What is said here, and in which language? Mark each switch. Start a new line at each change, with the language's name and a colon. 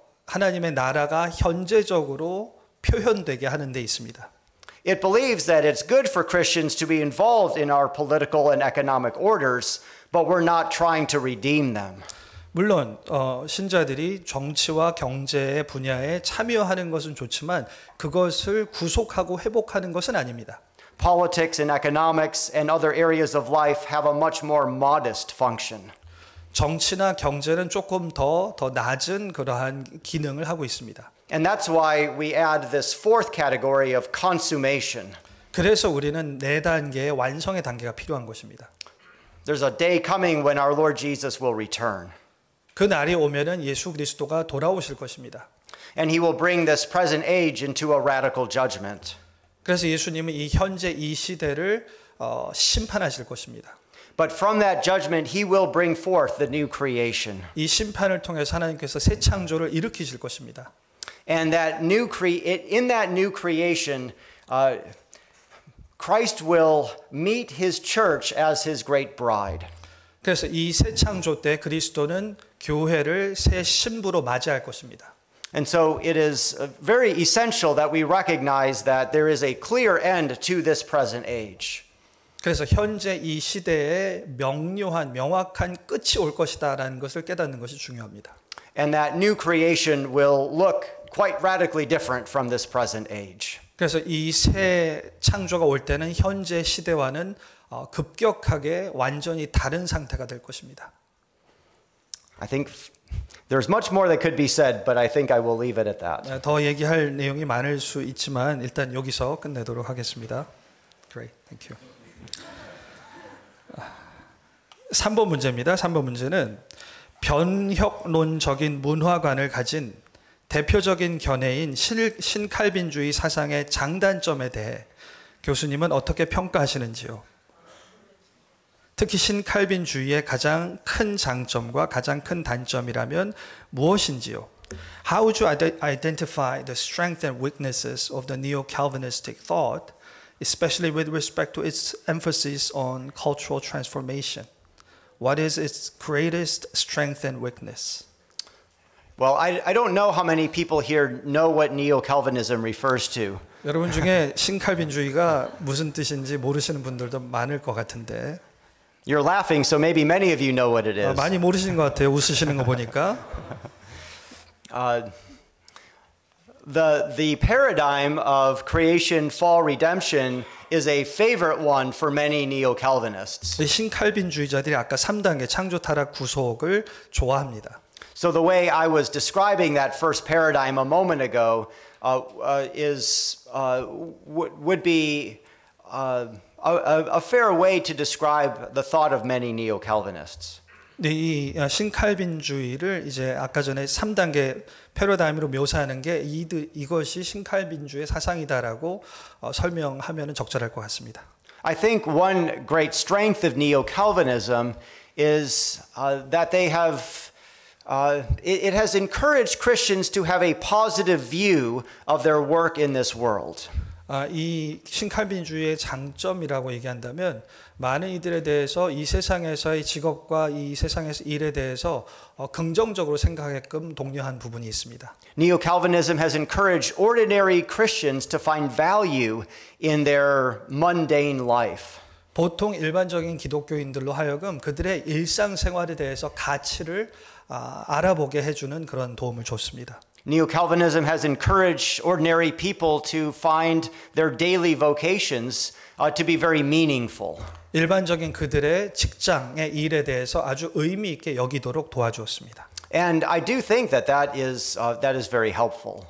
Korean: 하나님의 나라가 현재적으로 표현되게 하는 데 있습니다.
English: It believes that it's good for Christians to be involved in our political and economic orders, but we're not trying to redeem them.
Korean: 물론 신자들이 정치와 경제의 분야에 참여하는 것은 좋지만 그것을 구속하고 회복하는 것은 아닙니다.
English: Politics and economics and other areas of life have a much more modest function.
Korean: 정치나 경제는 조금 더 낮은 그러한 기능을 하고 있습니다.
English: And that's why we add this fourth category of consummation.
Korean: 그래서 우리는 네 단계의 완성의 단계가 필요한 것입니다.
English: There's a day coming when our Lord Jesus will return.
Korean: 그 날이 오면은 예수 그리스도가 돌아오실 것입니다.
English: And he will bring this present age into a radical judgment.
Korean: 그래서 예수님은 이 현재 이 시대를 심판하실 것입니다.
English: But from that judgment he will bring forth the new creation.
Korean: 이 심판을 통해서 하나님께서 새 창조를 일으키실 것입니다.
English: And in that new creation, Christ will meet his church as his great bride.
Korean: 그래서 이 새 창조 때 그리스도는 교회를 새 신부로 맞이할 것입니다.
English: And so it is very essential that we recognize that there is a clear end to this present age.
Korean: 그래서 현재 이 시대에 명확한 끝이 올 것이다라는 것을 깨닫는 것이 중요합니다.
English: And that new creation will look quite radically different from this present age.
Korean: 그래서 이 새 창조가 올 때는 현재 시대와는 급격하게 완전히 다른 상태가 될 것입니다.
English: I think there's much more that could be said, but I think I will leave it at that.
Korean: 더 얘기할 내용이 많을 수 있지만 일단 여기서 끝내도록 하겠습니다.
English: Great, thank you.
Korean: 3번 문제입니다. 3번 문제는 변혁론적인 문화관을 가진 대표적인 견해인 신칼빈주의 사상의 장단점에 대해 교수님은 어떻게 평가하시는지요? 특히 신칼빈주의의 가장 큰 장점과 가장 큰 단점이라면 무엇인지요?
English: How would you identify the strengths and weaknesses of the neo-Calvinistic thought, especially with respect to its emphasis on cultural transformation? What is its greatest strength and weakness? Well, I don't know how many people here know what neo-Calvinism refers to.
Korean: 여러분 중에 신칼빈주의가 무슨 뜻인지 모르시는 분들도 많을 것 같은데
English: You're laughing, so maybe many of you know what it is.
Korean: 많이 모르시는 것 같아요. 웃으시는 거 보니까.
English: The paradigm of creation, fall, redemption is a favorite one for many neo-Calvinists.
Korean: 신칼빈주의자들이 아까 3단계 창조 타락 구속을 좋아합니다.
English: So the way I was describing that first paradigm a moment ago would be a fair way to describe the thought of many neo-Calvinists.
Korean: 네, 이 신칼빈주의를 이제 아까 전에 3단계 패러다임으로 묘사하는 게 이것이 신칼빈주의 사상이다라고 설명하면 적절할 것 같습니다.
English: I think one great strength of neo-Calvinism is that they have it has encouraged Christians to have a positive view of their work in this world.
Korean: 이 신칼빈주의의 장점이라고 얘기한다면 많은 이들에 대해서 이 세상에서의 직업과 이 세상에서 일에 대해서 긍정적으로 생각하게끔 독려한 부분이 있습니다.
English: Neo-Calvinism has encouraged ordinary Christians to find value in their mundane life.
Korean: 보통 일반적인 기독교인들로 하여금 그들의 일상생활에 대해서 가치를 알아보게 해주는 그런 도움을 줬습니다.
English: Neo-Calvinism has encouraged ordinary people to find their daily vocations to be very meaningful.
Korean: 일반적인 그들의 직장의 일에 대해서 아주 의미 있게 여기도록 도와주었습니다.
English: And I do think that is very helpful.